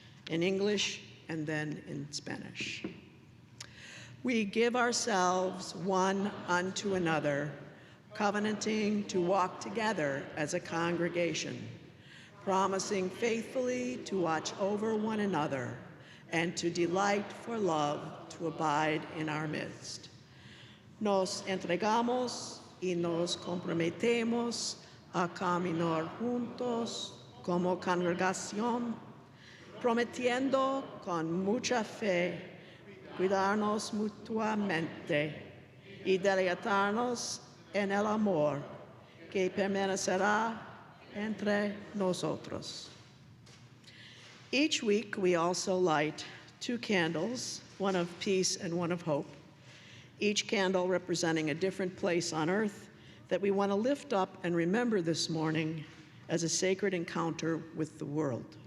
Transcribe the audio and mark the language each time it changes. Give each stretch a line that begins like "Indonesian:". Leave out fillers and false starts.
English: in English, and then in Spanish. We give ourselves one unto another, covenanting to walk together as a congregation, promising faithfully to watch over one another and to delight for love to abide in our midst.
Spanish: Nos entregamos y nos comprometemos a caminar juntos como congregación, prometiendo con mucha fe cuidarnos mutuamente y deleitarnos en el amor que permanecerá entre nosotros.
English: Each week, we also light 2 candles, one of peace and one of hope, each candle representing a different place on earth that we want to lift up and remember this morning as a sacred encounter with the world.